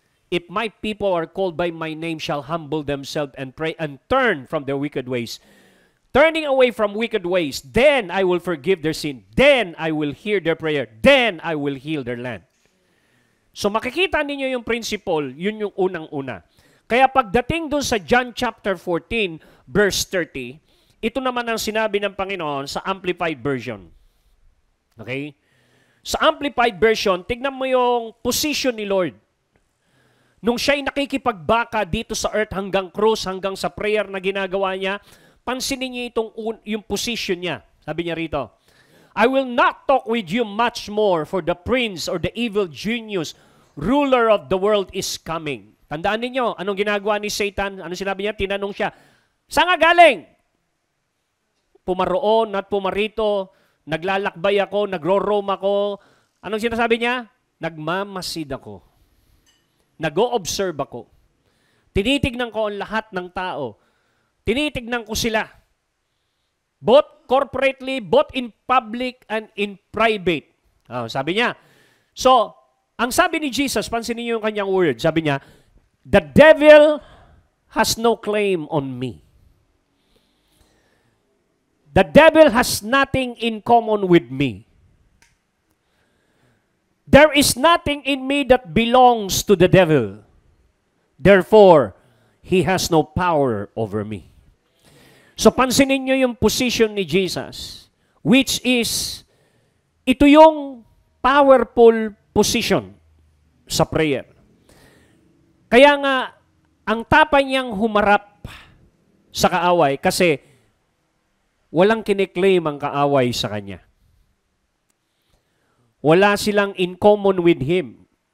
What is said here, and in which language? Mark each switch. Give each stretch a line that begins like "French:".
English: If my people are called by my name shall humble themselves and pray and turn from their wicked ways. Turning away from wicked ways, then I will forgive their sin. Then I will hear their prayer. Then I will heal their land.
Filipino: So makikita ninyo yung principle, yun yung unang-una. Kaya pagdating dun sa John chapter 14, verse 30, ito naman ang sinabi ng Panginoon sa Amplified Version. Okay? Sa Amplified Version, tignan mo yung position ni Lord. Nung siya'y nakikipagbaka dito sa earth hanggang cross, hanggang sa prayer na ginagawa niya, pansinin niyo yung position niya. Sabi niya rito,
English: I will not talk with you much more, for the prince or the evil genius, ruler of the world is coming.
Filipino: Tandaan ninyo, anong ginagawa ni Satan? Ano sinabi niya? Tinanong siya, saan nga galing? Pumaroon at pumarito, naglalakbay ako, nagro-roam ako. Anong sinasabi niya? Nagmamasid ako. Nag-o-observe ako. Tinitignan ko ang lahat ng tao. Tinitignan ko sila.
English: Both corporately, both in public and in private.
Filipino: Sabi niya. So, ang sabi ni Jesus, pansinin niyo yung kanyang word. Sabi niya,
English: the devil has no claim on me. The devil has nothing in common with me. There is nothing in me that belongs to the devil. Therefore, he has no power over me.
Filipino: So pansinin nyo yung position ni Jesus, which is, ito yung powerful position sa prayer. Kaya nga, ang tapay niyang humarap sa kaaway kasi walang kiniklaim ang kaaway sa kanya. Wala silang
English: in common with Him.